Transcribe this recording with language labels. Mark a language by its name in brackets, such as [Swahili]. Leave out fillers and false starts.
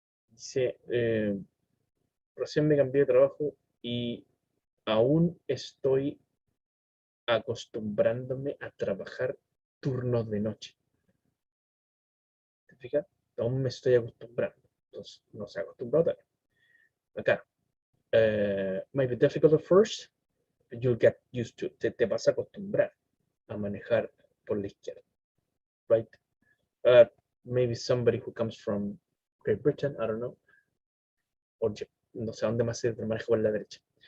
[Spanish] Dice, recién me cambié de trabajo y aún estoy acostumbrándome a trabajar turnos de noche. ¿Te fijas? Aún me estoy acostumbrando. Entonces, no se ha acostumbrado todavía. Acá. [English] Might be difficult at first, but you'll get used to it. [Spanish] Te vas a acostumbrar a manejar por la izquierda. [English] Right? Maybe somebody who comes from Great Britain, I don't know. [Spanish] O yo, no sé dónde más se maneja por la derecha.